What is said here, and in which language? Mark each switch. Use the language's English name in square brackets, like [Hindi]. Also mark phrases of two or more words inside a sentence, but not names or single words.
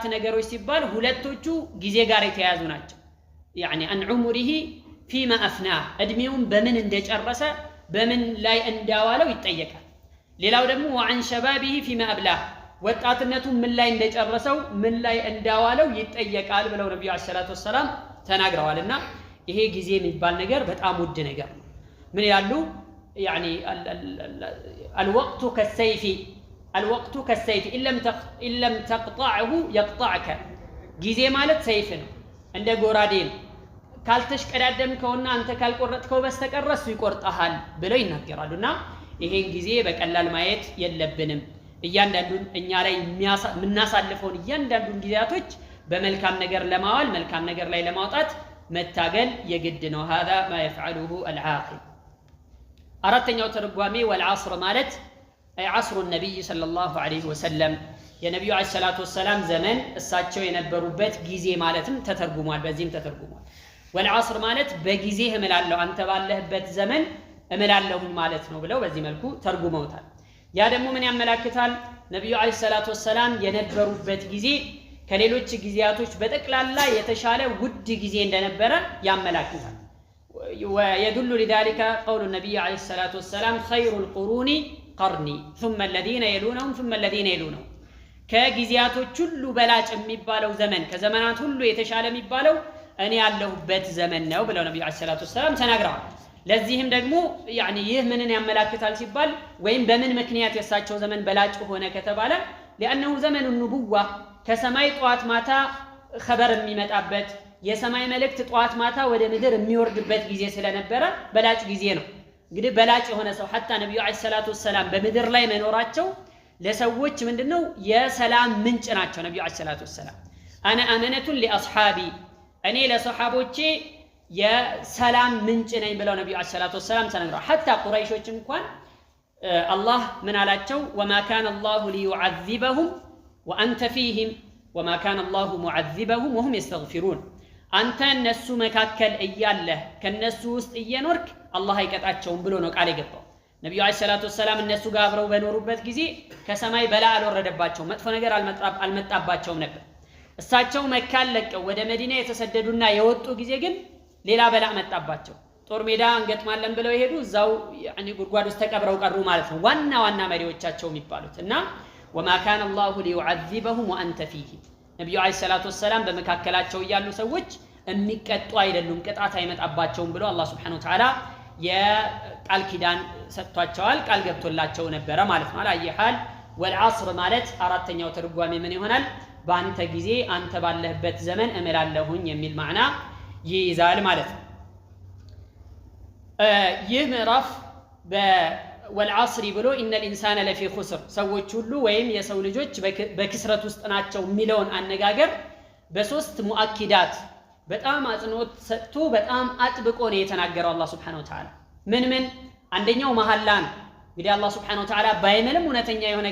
[Amharic] ነገሮች ሲባል ሁለቶቹ ጊዜ ጋር የተያያዙ ናቸው። [Arabic] يعني عن عمره فيما أفناه [Amharic] እድሜውን በምን እንደጨረሰ በምን ላይ እንዳዋለው ይጠየቃል። ሌላው ደግሞ [Arabic] وعن شبابه فيما أبلاه [Amharic] ወጣትነቱ ምን ላይ እንደጨረሰው ምን ላይ እንዳዋለው ይጠየቃል ብለው ነብዩ [Arabic] عليه الصلاة والسلام [Amharic] ተናግረዋልና ይሄ ጊዜ የሚባል ነገር በጣም ውድ ነገር ነው። ምን ያሉ ያኒ [Arabic] الوقت كالسيف إن لم تقطعه يقطعك [Amharic] ጊዜ ማለት ሰይፍ ነው፣ እንደ ጎራዴ ነው። ካልተሽቀዳደምከውና አንተ ካልቆረጥከው በስተቀር እሱ ይቆርጣሃል ብለው ይናገራሉና ይሄን ጊዜ በቀላል ማየት የለብንም። እያንዳንዱን እኛ ላይ የምናሳልፈውን እያንዳንዱን ጊዜያቶች በመልካም ነገር ለማዋል መልካም ነገር ላይ ለማውጣት መታገል የግድ ነው። [Arabic] هذا ما يفعله العاقل። [Amharic] አራተኛው ተርጓሜ والعصر ማለት [Arabic] عصر النبي صلى الله عليه وسلم [Amharic] የነብዩ [Arabic] عليه الصلاة والسلام [Amharic] ዘመን እሳቸው የነበሩበት ጊዜ ማለትም ተተርጉሟል። በዚህም ተተርጉሟል። والعصر ማለት በጊዜ እምላለሁ አንተ ባለህበት ዘመን እምላለሁ ማለት ነው ብለው በዚህ መልኩ ተርጉመውታል። ያ ደግሞ ምን ያመላክታል? ነብዩ [Arabic] عليه الصلاة والسلام [Amharic] የነበሩበት ጊዜ ከሌሎች ጊዜያቶች በጠቅላላ የተሻለ ውድ ጊዜ እንደነበረ ያመላክታል። [Arabic] ويدل لذلك قول النبي عليه الصلاة والسلام خير القرون قرني ثم الذين يلونهم ثم الذين يلونهم [Amharic] ከጊዜያቶች ሁሉ በላጭ የሚባለው ዘመን ከዘመናት ሁሉ የተሻለ የሚባለው እኔ ያለሁበት ዘመን ነው ብለው ነብዩ [Arabic] عليه الصلاة والسلام [Amharic] ተናግረዋል። ለዚህም ደግሞ ያኒ ይህ ምንን ያመላክታል ሲባል ወይም በምን ምክንያት የሳቸው ዘመን በላጭ ሆነ ከተባለ [Arabic] لانه زمن النبوة [Amharic] ከሰማይ ጧት ማታ خبر የሚመጣበት የሰማይ መልእክት ጧት ማታ ወደ ምድር የሚወርድበት ጊዜ ስለነበረ በላጭ ጊዜ ነው። እንግዲህ በላጭ የሆነ ሰው حتى ነብዩ [Arabic] عليه الصلاة والسلام [Amharic] በምድር ላይ መኖራቸው ለሰዎች ምንድነው የሰላም ምንጭ ናቸው። ነብዩ [Arabic] عليه الصلاة والسلام انا امنه لاصحابي [Amharic] እኔ ለሰሃቦቼ የሰላም ምንጭ ነኝ ብለው ነብዩ [Arabic] عليه الصلاة والسلام [Amharic] ተናግረዋል። حتى ቁረይሾች እንኳን አላህ ምን አላቸው? [Arabic] وما كان الله ليعذبهم وانت فيهم وما كان الله معذبهم وهم يستغفرون [Amharic] አንተ እነሱ መካከል እያለህ ከነሱ ውስጥ እየኖርክ አላህ አይቀጣቸውም ብሎ ነው ቃል የገባው። ነብዩ [Arabic] عليه الصلاة والسلام [Amharic] እነሱ ጋር አብረው በኖሩበት ጊዜ ከሰማይ በላ አልወረደባቸውም፣ መጥፎ ነገር አልመጣባቸውም ነበር። እሳቸው መካን ለቀው ወደ መዲና የተሰደዱና የወጡ ጊዜ ግን ሌላ በላ መጣባቸው። ጦር ሜዳ እንገጥማለን ብለው ይሄዱ እዛው ያኒ ጉድጓድ ውስጥ ተቀብረው ቀሩ ማለት ነው። ዋና መሪዎቻቸው የሚባሉት እና [Arabic] وما كان الله ليعذبهم وانت فيهم [Amharic] ነብዩ [Arabic] عليه الصلاة والسلام [Amharic] በመካከላቸው ያሉ ሰዎች የሚቀጡ አይደሉም ቅጣት አይመጣባቸውም ብሎ አላህ [Arabic] سبحانه وتعالى [Amharic] የቃል ኪዳን ሰጥቷቸዋል፣ ቃል ገብቶላቸው ነበረ ማለት ነው። አላየሃል والعصر ማለት አራተኛው ተርጓሜ ምን ይሆናል? በአንተ ጊዜ አንተ ባለህበት ዘመን እምላለሁኝ የሚል ማዕና ይይዛል ማለት ነው። ይህ ምዕራፍ والعصر ብሎ [Arabic] ان الانسان لفي خسر [Amharic] ሰዎች ሁሉ ወይም የሰው ልጆች በክስረት ውስጥ ናቸው የሚለውን አነጋገር በሶስት ሙአኪዳት በጣም አጽንኦት ሰጥቶ በጣም አጥብቆ ነው የተናገረው አላህ [Arabic] سبحانه وتعالى። [Amharic] ምን አንደኛው መሐላ ነው። እንግዲህ አላህ [Arabic] سبحانه وتعالى [Amharic] ባይምልም እውነተኛ የሆነ